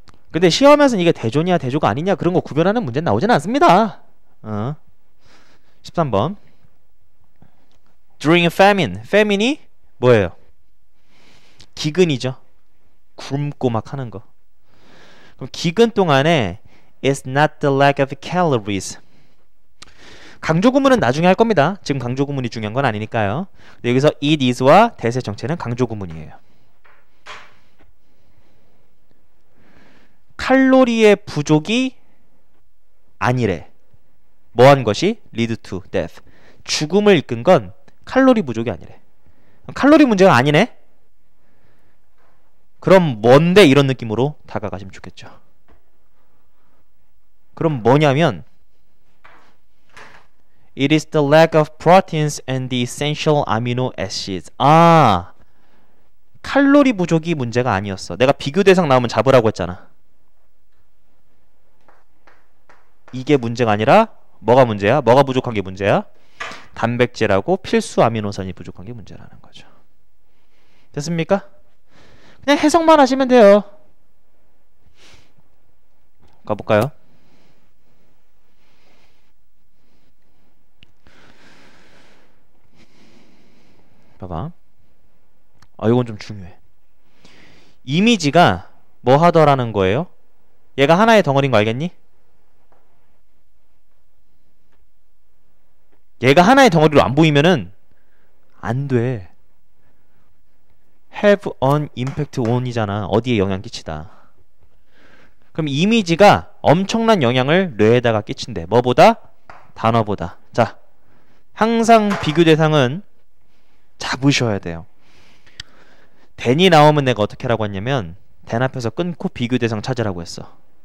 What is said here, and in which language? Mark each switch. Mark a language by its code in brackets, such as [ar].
[ko] 근데 시험에서는 이게 대조냐 대조가 아니냐 그런 거 구별하는 문제는 나오진 않습니다. [en] 13번. During a famine. [ko] famine이 뭐예요? 기근이죠. 굶고 막 하는 거. 그럼 기근 동안에 [en] It's not the lack of calories. [ko] 강조 구문은 나중에 할 겁니다. 지금 강조 구문이 중요한 건 아니니까요. 근데 여기서 it is와 대세 정체는 강조 구문이에요. 칼로리의 부족이 아니래. 뭐한 것이? [en] lead to death. [ko] 죽음을 이끈 건 칼로리 부족이 아니래. 칼로리 문제가 아니네? 그럼 뭔데? 이런 느낌으로 다가가시면 좋겠죠. 그럼 뭐냐면 [en] It is the lack of proteins and the essential amino acids. [ko] 칼로리 부족이 문제가 아니었어. 내가 비교 대상 나오면 잡으라고 했잖아. 이게 문제가 아니라 뭐가 문제야? 뭐가 부족한 게 문제야? 단백질하고 필수 아미노산이 부족한 게 문제라는 거죠. 됐습니까? 그냥 해석만 하시면 돼요. 가볼까요? 봐봐. 이건 좀 중요해. 이미지가 뭐 하더라는 거예요? 얘가 하나의 덩어리인 거 알겠니? 얘가 하나의 덩어리로 안 보이면은 안 돼. have an impact on이잖아. 어디에 영향 끼치다. 그럼 이미지가 엄청난 영향을 뇌에다가 끼친대. 뭐보다? 단어보다. 자, 항상 비교 대상은 잡으셔야 돼요. then이 나오면 내가 어떻게 하라고 했냐면 then 앞에서 끊고 비교 대상 찾으라고 했어.